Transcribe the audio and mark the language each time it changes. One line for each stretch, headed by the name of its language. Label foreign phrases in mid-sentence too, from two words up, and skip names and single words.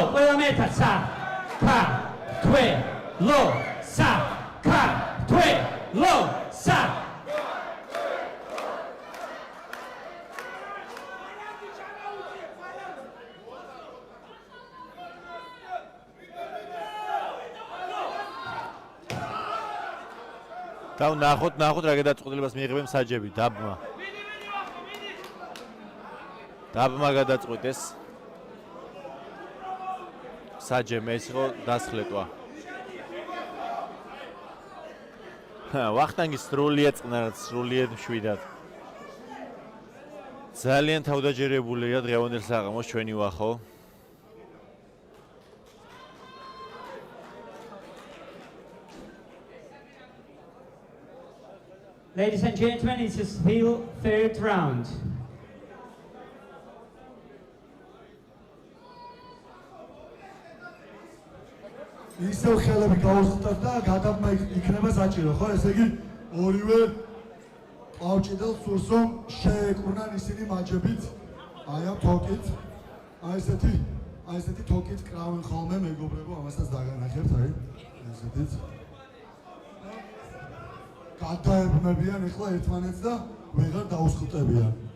Georgian: Ყველა მეტად, სა, ქა, რთვე, ლო, სა, ქა, რთვე, ლო, სა. და ნახოთ რა გადაწყვეტილებას მიიღებენ საჯები დაბმა. დაბმა გადაწყვიტეს. საჯემ ეს იყო დასხლეტვა. ვახტანგი სრულიად წყნარად, სრულიად მშვიდად. ძალიან თავდაჯერებულია დღევანდელ საღამოს ჩვენი ვახო.
English: Ladies and gentlemen, it's still third round.
Georgian: ისევ ხელები გაუსხდათ და გადაბმა იქნება საჭირო, ხო? ესე იგი ორივე ყავჭიდელ სურსომ შეეკრუნან ისინი მაჯებით, აი ამ თოკით. აი ესეთი თოკით კრავენ ხოლმე მეგობრებო, ამასაც დაგანახებთ, აი ესეთიც. გადაებმებიან ეხლა ერთმანეთს და ვეღარ დაუსხლტებიან.